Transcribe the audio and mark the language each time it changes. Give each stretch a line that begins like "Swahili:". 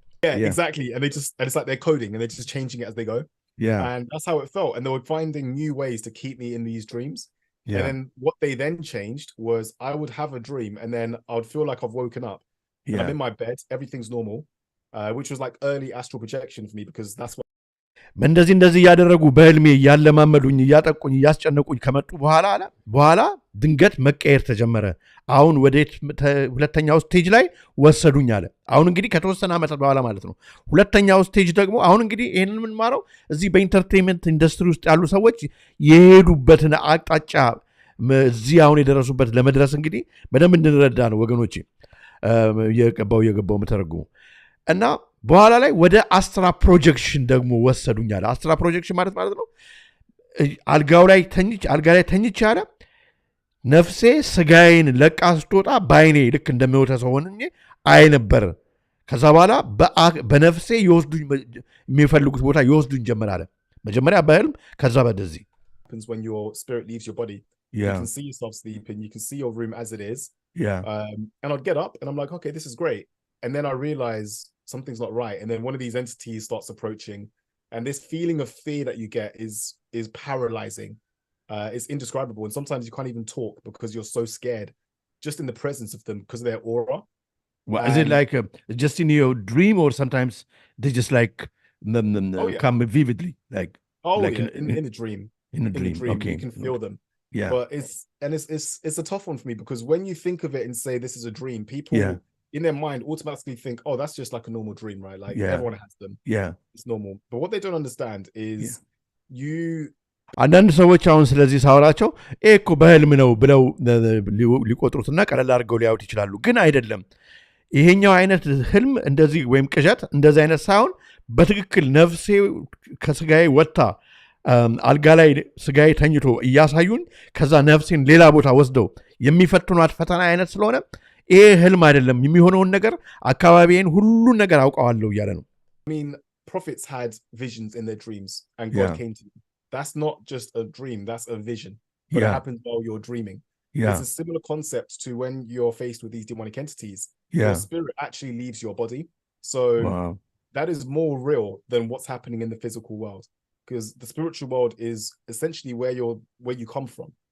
English: exactly and it's like they're coding and they're just changing it as they go and that's how it felt and they were finding new ways to keep me in these dreams and then what they then changed was I would have a dream and then I would feel like I've woken up and I'm in my bed everything's normal which was like early astral projection for me because that's what
Amharic: እንደዚህ ያደረጉ በህልሜ ያለማመዱኝ ያጠቁኝ ያስጨነቁኝ ከመጡ በኋላ ድንገት መቀየር ተጀመረ አሁን ወዴት ሁለተኛው ስቴጅ ላይ ወሰዱኝ አለ አሁን እንግዲህ ከተወሰነ ዓመት በኋላ ማለት ነው ሁለተኛው ስቴጅ ደግሞ አሁን እንግዲህ ይሄንን ምን ማረው እዚህ በኢንተርቴይንመንት ኢንዱስትሪ ውስጥ ያሉ ሰዎች የሄዱበትን አቅጣጫ እዚህ አሁን የደረሱበት ለመድረስ እንግዲህ በደንብ እንድንረዳ ነው ወገኖቼ የገባው መተረጉሙ እና በኋላ ላይ ወደ አስትራ ፕሮጀክሽን ደግሞ ወሰዱኛል አስትራ ፕሮጀክሽን ማለት ነው አልጋ ላይ ተኝቼ አለ ነፍሴ ስጋዬን ለቃ ስትወጣ ባይኔ ልክ እንደሚወጣ ሰው ሆኜ አይ ነበር ከዛ በኋላ በነፍሴ ይወስዱኝ የሚፈልጉት ቦታ ይወስዱኝ ጀመራለ መጀመሪያ በህልም ከዛ በደዚህ
English: when your spirit leaves your body you can see yourself sleeping you can see your room as it is and I'd get up and I'm like okay this is great and then I realize something's not right and then one of these entities starts approaching and this feeling of fear that you get is paralyzing it's indescribable and sometimes you can't even talk because you're so scared just in the presence of them because of their aura is it like just in your dream or sometimes they just like come vividly like in the dream okay you can feel them but it's a tough one for me because when you think of it and say this is a dream people in their mind automatically think oh that's just like a normal dream right like everyone has them it's normal but what they don't understand is you
Amharic: አንዳንድ ሰዎች አሁን ስለዚህ ሳወራቸው እኮ በህልም ነው ብለው ሊቆጥሩትና ቀለል አድርገው ሊያዩት ይችላሉ ግን አይደለም ይሄኛው አይነት ህልም እንደዚህ ወይም ቅዠት እንደዚህ አይነት ሳይሆን በትክክል ነፍሴ ከስጋዬ ወጣ አልጋ ላይ ስጋዬ ተኝቶ እያሳዩን ከዛ ነፍሴን ሌላ ቦታ ወስደው የሚፈትኗት ፈተና አይነት ስለሆነ ይሄ ህልም አይደለም የሚሆነውን ነገር አካባቢዬን ሁሉ ነገር አውቀዋለሁ እያለ ነው
English: I mean prophets had visions in their dreams and God came to them that's not just a dream that's a vision but it happens while you're dreaming it's a similar concept to when you're faced with these demonic entities your spirit actually leaves your body. So that is more real than what's happening in the physical world, because the spiritual world is essentially where you come from.